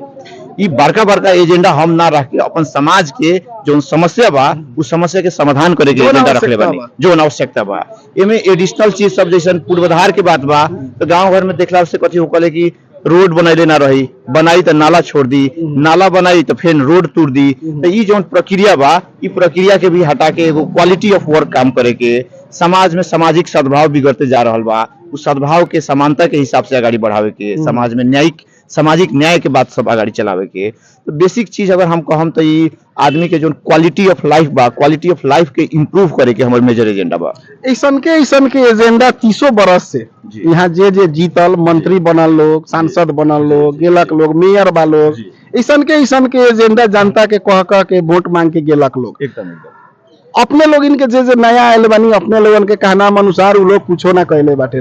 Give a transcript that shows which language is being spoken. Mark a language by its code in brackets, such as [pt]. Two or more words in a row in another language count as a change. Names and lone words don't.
[bho] ई बड़का बड़का एजेंडा हम ना रख के अपन समाज के जो समस्या बा उस समस्या के समाधान करे के एजेंडा रखले बानी, जो आवश्यकता बा। एमे एडिशनल चीज सब जैसे पूर्वाधार के बात बा। तो गांव घर में देखला से कथी होकले कि रोड बनैले ना रही, बनाई तो नाला छोड़ दी, नाला बनाई तो फिर रोड तोड़ दी। तो ई जो प्रक्रिया बा ई प्रक्रिया के भी हटा के एगो [en] quality of work [bho] काम करे के, समाज में सामाजिक सद्भाव बिगड़ते जा रहल बा उस सद्भाव के समानता के हिसाब से आगाड़ी बढ़ावे के, समाज में न्यायिक सामाजिक न्याय के बात सब आगाड़ी चलावे के। तो बेसिक चीज अगर हम कहम तो ई आदमी के जो [en] quality of life [bho] बा, [en] quality of life [bho] के इम्प्रूव करे के हमर [en] major agenda [bho] बा। ऐसन के एजेंडा 30 बरस से यहाँ जे जीतल मंत्री बनल लोग, सांसद बनल लोग, गेलक लोग, मेयर बा लोग, ऐसन के एजेंडा जनता के कह के वोट मांग के गेलक लोग। एकदम अपने लोग इनके जे नया आयल बानी, अपने लोगन के कहना अनुसार उ लोग कुछो ना कहले बाटे।